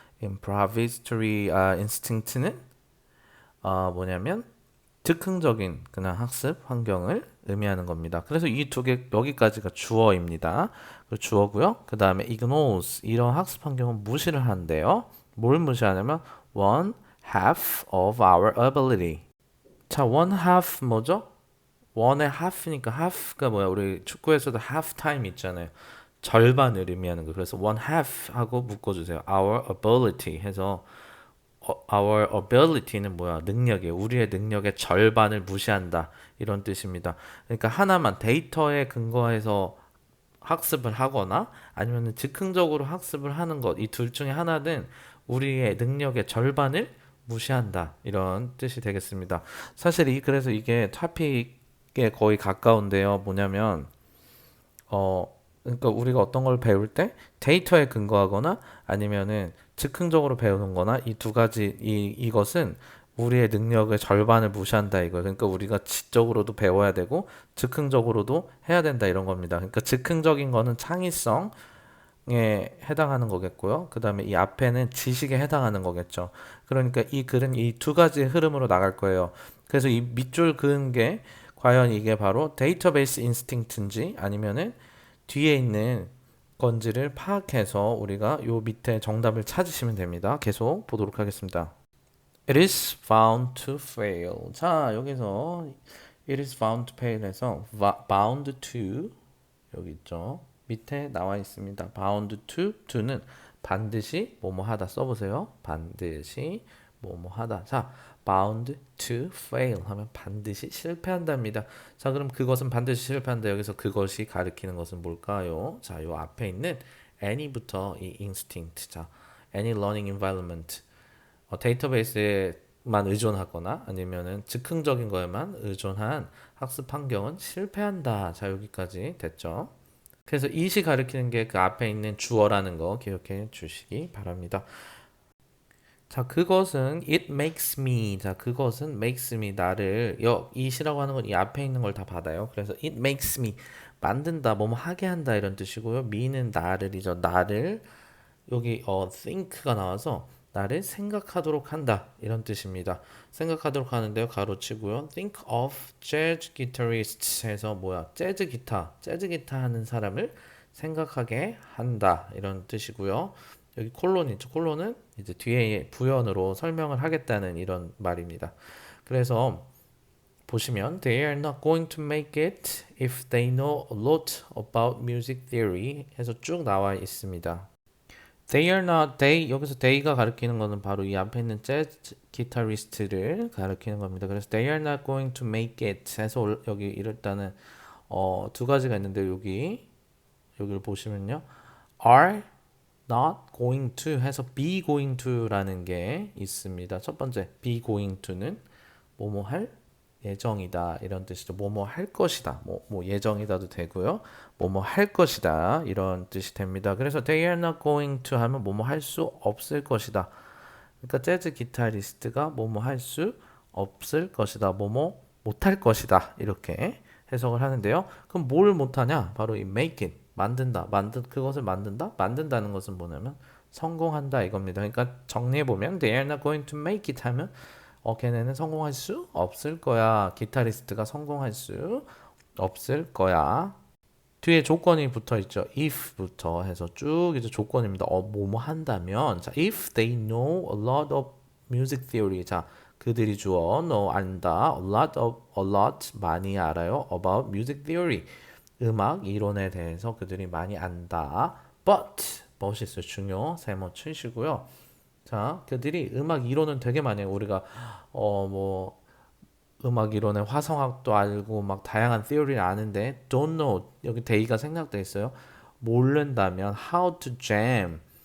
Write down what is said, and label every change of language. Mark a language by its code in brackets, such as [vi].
[ko] improvisatory instinct는 뭐냐면 즉흥적인 그냥 학습 환경을 의미하는 겁니다. 그래서 이 두 개 여기까지가 주어입니다. 그 주어고요. 그 다음에 ignores 이런 학습 환경은 무시를 한대요. 뭘 무시하냐면 [en] one half of our ability. [ko] 자, one half 뭐죠? one의 half니까 half가 뭐야? 우리 축구에서도 half time 있잖아요. 절반을 의미하는 거. 그래서 one half 하고 묶어주세요. [en] our ability [ko] 해서 [en] our ability는 뭐야? [ko] 능력이에요. 우리의 능력의 절반을 무시한다. 이런 뜻입니다. 그러니까 하나만 데이터에 근거해서 학습을 하거나 아니면 즉흥적으로 학습을 하는 것, 이 둘 중에 하나는 우리의 능력의 절반을 무시한다. 이런 뜻이 되겠습니다. 사실 그래서 이게 토픽에 거의 가까운데요. 뭐냐면 그러니까 우리가 어떤 걸 배울 때 데이터에 근거하거나 아니면은 즉흥적으로 배우는 거나 이 두 가지 이것은 우리의 능력의 절반을 무시한다 이거. 그러니까 우리가 지적으로도 배워야 되고 즉흥적으로도 해야 된다 이런 겁니다. 그러니까 즉흥적인 거는 창의성에 해당하는 거겠고요. 그다음에 이 앞에는 지식에 해당하는 거겠죠. 그러니까 이 글은 이 두 가지 흐름으로 나갈 거예요. 그래서 이 밑줄 그은 게 과연 이게 바로 데이터베이스 인스팅트인지 아니면은 뒤에 있는 건지를 파악해서 우리가 요 밑에 정답을 찾으시면 됩니다. 계속 보도록 하겠습니다. [en] It is bound to fail. [ko] 자, 여기서 [en] it is bound to fail에서 bound to [ko] 여기 있죠. 밑에 나와 있습니다. bound to는 반드시 뭐뭐 하다 써보세요. 반드시 뭐뭐 하다. 자, bound to fail 하면 반드시 실패한답니다. 자, 그럼 그것은 반드시 실패한다. 여기서 그것이 가리키는 것은 뭘까요? 자, 요 앞에 있는 any부터 이 instinct. [en] 자, any learning environment. [ko] 데이터베이스에만 의존하거나 아니면은 즉흥적인 거에만 의존한 학습 환경은 실패한다. 자, 여기까지 됐죠. 그래서 it이 가리키는 게 그 앞에 있는 주어라는 거 기억해 주시기 바랍니다. 자, 그것은 [en] it makes me. [ko] 자, 그것은 makes me 나를 it이라고 하는 건 이 앞에 있는 걸 다 받아요. 그래서 it makes me 만든다, 뭐뭐 하게 한다 이런 뜻이고요. me는 나를이죠. 나를 여기 think가 나와서 나를 생각하도록 한다 이런 뜻입니다. 생각하도록 하는데요. 가로치고요. [en] think of jazz guitarists [ko] 해서 뭐야? 재즈 기타 하는 사람을 생각하게 한다 이런 뜻이고요. 여기 콜론 있죠. 콜론은 이제 뒤에 부연으로 설명을 하겠다는 이런 말입니다. 그래서 보시면 [en] they are not going to make it if they know a lot about music theory [ko] 해서 쭉 나와 있습니다. They are not they 여기서 they가 가리키는 거는 바로 이 앞에 있는 재즈 기타리스트를 가리키는 겁니다. 그래서 they are not going to make it 해서 여기 일단은 두 가지가 있는데 여기를 보시면요. are not going to 해서 be going to라는 게 있습니다. 첫 번째 be going to는 뭐뭐 할 예정이다 이런 뜻이죠. 뭐뭐 할 것이다. 뭐 예정이다도 되고요. 뭐뭐 할 것이다 이런 뜻이 됩니다. 그래서 they are not going to 하면 뭐뭐 할 수 없을 것이다. 그러니까 재즈 기타리스트가 뭐뭐 할 수 없을 것이다. 뭐뭐 못할 것이다. 이렇게 해석을 하는데요. 그럼 뭘 못하냐? 바로 이 make it 만든다. 그것을 만든다. 만든다는 것은 뭐냐면 성공한다 이겁니다. 그러니까 정리해 보면 [en] they are not going to make it [ko] 하면 걔네는 성공할 수 없을 거야. 기타리스트가 성공할 수 없을 거야. 뒤에 조건이 붙어 있죠. if부터 해서 쭉 이제 조건입니다. 뭐뭐 한다면 자, [en] if they know a lot of music theory. [ko] 자, 그들이 주어 know 안다. [en] a lot [ko] 많이 알아요. [en] about music theory. [ko] 음악 이론에 대해서 그들이 많이 안다. but 있어요. 중요. 세모 치시고요. 자, 그들이 음악 이론은 되게 많이 해요. 우리가 뭐 음악 이론의 화성학도 알고 막 다양한 theory를 아는데 don't know 여기 day가 생략돼 있어요. 모른다면 [en] how to jam.